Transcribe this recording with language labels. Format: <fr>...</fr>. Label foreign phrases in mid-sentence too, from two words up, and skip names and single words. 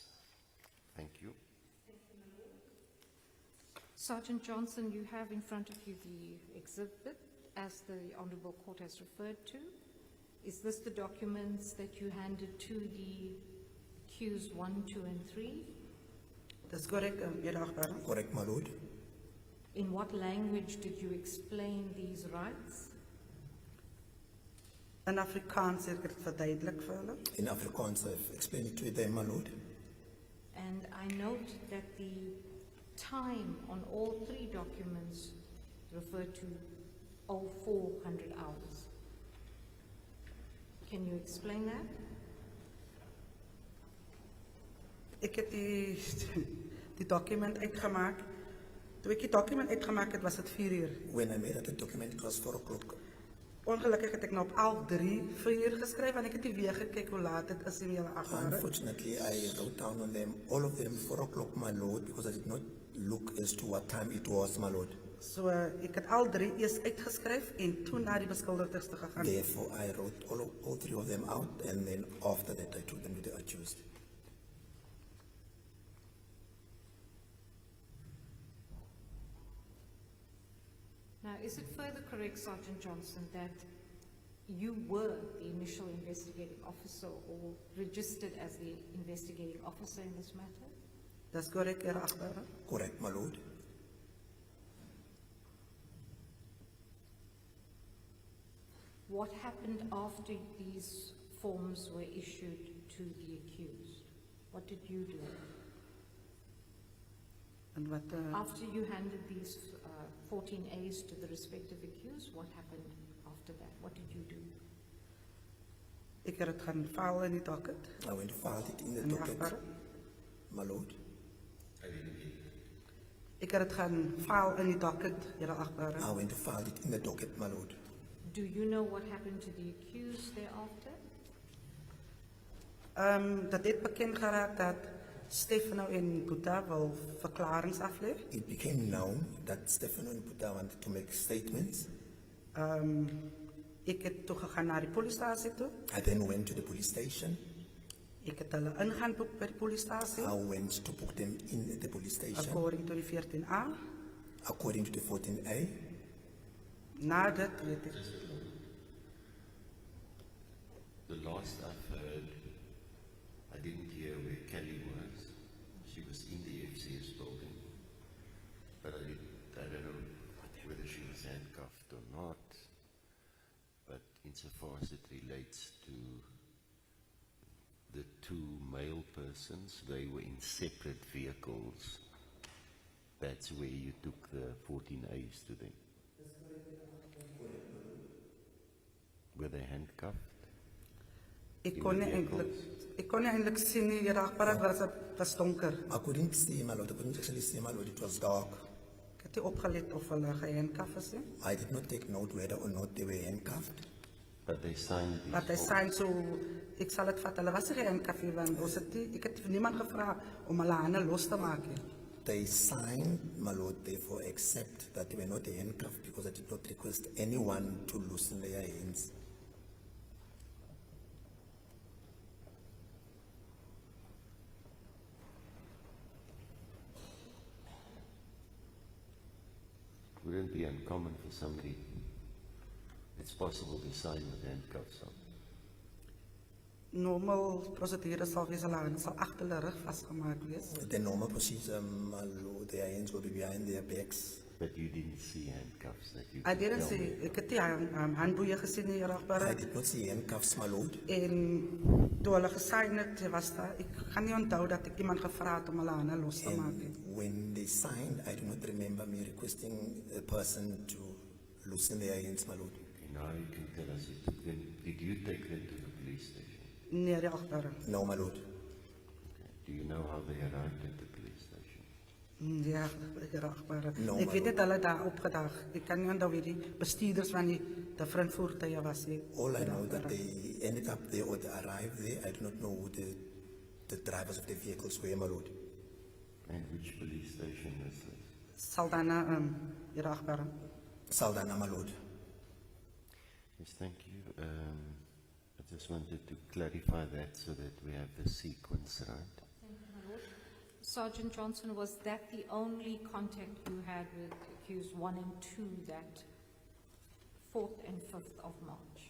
<en>Thank you. Sergeant Johnson, you have in front of you the exhibit as the Honourable Court has referred to. Is this the documents that you handed to the accused 1, 2, and 3?</en> <af>Dis korrek, eerwaarde.</af> <en>Correct, my lord. In what language did you explain these rights?</en> <af>In Afrikaans het ek dit verduidelik vir hulle.</af> <en>In Afrikaans, I've explained it to them, my lord. And I note that the time on all 3 documents refer to 0400 hours. Can you explain that?</en> <af>Ek het die document uitgemaak. Toe ek die document uitgemaak het, was het 4 uur.</af> <en>When I made that document, it was 4 o'clock.</en> <af>Ongelukkig het ek nou op 11:03 4 uur geskryf en ek het nie weer gekyk hoe laat dit is in julle agter.</af> <en>Unfortunately, I wrote down on them, all of them 4 o'clock, my lord, because I did not look as to what time it was, my lord.</en> <af>So ek het al 3 eers uitgeskryf en toe na die beskuldigdes te gegaan.</af> <en>Therefore, I wrote all 3 of them out, and then after that, I took them to the accused. Now, is it further correct, Sergeant Johnson, that you were the initial investigating officer or registered as the investigating officer in this matter?</en> <af>Dis korrek, eerwaarde.</af> <en>Correct, my lord. What happened after these forms were issued to the accused? What did you do?</en> <af>En wat</af> <en>After you handed these 14 A's to the respective accused, what happened after that? What did you do?</en> <af>ek het dit gaan file in die docket.</af> <en>I went to file it in the</en> <af>In die</af> <en>docket,</en> <af>agter.</af> <en>my lord.</en> <af>Ek het dit gaan file in die docket, eerwaarde.</af> <en>I went to file it in the docket, my lord. Do you know what happened to the accused thereafter?</en> <af>Dat het bekend geraak dat Stefano en Boeta wil verklarings aflê.</af> <en>It became known that Stefano and Buddha wanted to make statements.</en> <af>Ek het toe gegaan na die polisiestasie toe.</af> <en>I then went to the police station.</en> <af>Ek het hulle ingaan boek by die polisiestasie.</af> <en>I went to book them in the police station According to die 14A. according to the 14A.</en> <af>Na dit weet ek.</af> <en>The last I've heard, I didn't hear where Kelly was. She was in the FCS building. But I don't know whether she was handcuffed or not. But insofar as it relates to the 2 male persons, they were in separate vehicles. That's where you took the 14 A's to them. Were they handcuffed?</en> <af>Ek kon nie eintlik sien nie, eerwaarde, was donker.</af> <en>I couldn't see, my lord. I couldn't actually see, my lord. It was dark.</en> <af>Ek het nie opgelet of hulle gehandcuff is nie.</af> <en>I did not take note whether or not they were handcuffed. But they signed these</en> <af>Maar hy</af> <en>forms.</en> <af>sign so, ek sal dit vat, hulle was nie gehandcuff nie, want ons het nie, ek het niemand gevra om hulle hande los te maak nie.</af> <en>They signed, my lord, therefore accept that they were not handcuffed because I did not request anyone to loosen their hands. Wouldn't be uncommon for somebody. It's possible to sign with handcuffs on. Normal procedure</en> <af>sal wees, hulle sal agter hulle rug vasgemaak wees.</af> <en>The normal procedure, my lord, their hands will be behind their backs. But you didn't see handcuffs that you I could didn't tell see, me.</en> <af>ek het die handboeie gesien nie, Here</af> <en>I</en> <af>Agbare.</af> <en>did not see handcuffs, my lord.</en> <af>En toe hulle gesign het, was daar, ek gaan nie onthou dat ek iemand gevra het om hulle hande los te maak nie.</af> <en>And when they signed, I do not remember me requesting a person to loosen their hands, my lord. Okay, now you can tell us, you took them, did you take them to the police station?</en> <af>Nee, Here Agbare.</af> <en>No, my lord. Okay. Do you know how they arrived at the police station?</en> <af>Ja, Here Agbare.</af> <en>No,</en> <af>Ek</af> <en>my</en> <af>weet net hulle daar opgedag. Ek kan nie onthou wie die bestuurders van die different voertuie was nie.</af> <en>All I</en> <af>Here</af> <en>know that</en> <af>Agbare.</af> <en>they ended up there or they arrived there. I do not know who the drivers of the vehicles were, my lord. And which police station is this?</en> <af>Saldanha, Here Agbare.</af> <en>Saldana, my lord. Yes, thank you. I just wanted to clarify that so that we have the sequence right. Sergeant Johnson, was that the only contact you had with accused 1 and 2 that 4th and 5th of March?</en>